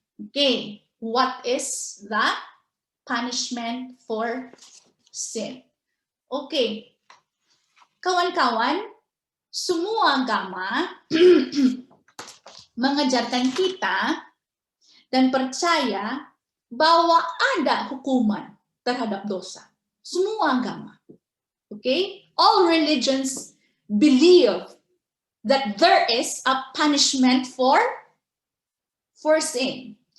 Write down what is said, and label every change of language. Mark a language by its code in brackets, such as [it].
[en] Okay, what is the punishment for sin? [id] Okay, kawan-kawan, semua agama mengajarkan kita dan percaya bahwa ada hukuman terhadap dosa. Semua agama. Okay? [en] All religions believe that there is a punishment for sin.